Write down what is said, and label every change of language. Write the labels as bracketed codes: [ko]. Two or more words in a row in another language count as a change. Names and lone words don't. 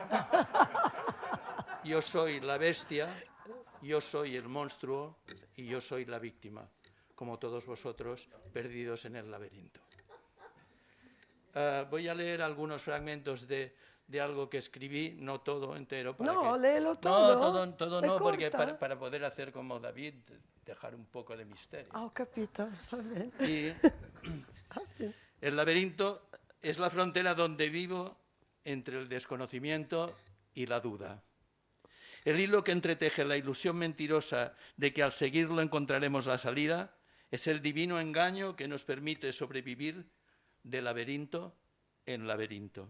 [es] Yo soy la bestia, yo soy el monstruo y yo soy la víctima, como todos vosotros, perdidos en el laberinto. Voy a leer algunos fragmentos de algo que escribí, no todo entero. No, léelo todo. No, todo [it] È [es] no, porque corta. para poder hacer como David, dejar un poco de misterio. [it] Ah, ho capito, va bene. [es] Y [it] Ah, sì. [es] el laberinto es la frontera donde vivo entre el desconocimiento y la duda. El hilo que entreteje la ilusión mentirosa de que al seguirlo encontraremos la salida es el divino engaño que nos permite sobrevivir de laberinto en laberinto.